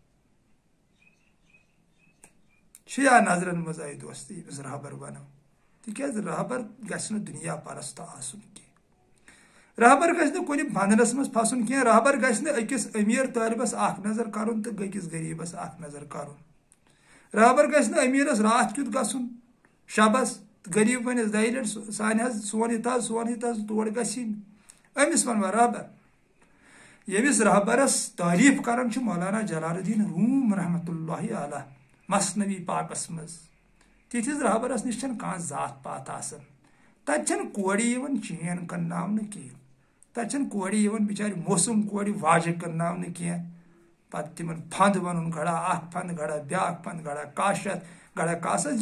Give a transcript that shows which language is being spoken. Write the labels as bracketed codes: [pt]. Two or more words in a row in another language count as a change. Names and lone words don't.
[ks] چھُ یا نظرن منٛز اے دوست ییٚمِس رہبر بنو تِکیٛازِ رہبر گژھِ نہٕ دُنیا پرست آسُن کینٛہہ رہبر گژھِ نہٕ کُنہِ بنٛدھنس منٛز پھسُن کینٛہہ رہبر گژھِ نہٕ أکِس أمیٖر طٲلبس اکھ نظر کرُن تہٕ أکِس غریٖبس اکھ نظر کرُن رہبر گژھِ نہٕ أمیٖرس راتھ کیُتھ گژھُن شبس غریٖب ونٮ۪س دۄیہِ لٹہِ سانہِ حظ سون یہِ حظ تور گژھی نہٕ أمِس ونوا رہبر ییٚمِس رہبرس تعریٖف کران چھُ مولانا جلال الدین روم [ar] رحمۃ اللہ علیہ [ks] مثنوی پاکس منٛز تِتھِس رہبرس نش چھنہٕ کانٛہہ ذات پات آسان تتہِ چھنہٕ کورِ یِوان چین کنناونہٕ کینٛہہ تتہِ چھنہٕ کورِ یِوان بِچارِ موسم کورِ واجہِ کنناونہٕ کینٛہہ پتہٕ تِمن پھند ونُن گڑا اکھ پھند گڑا بیاکھ پھند گڑا کاہ شتھ گڑا کاسس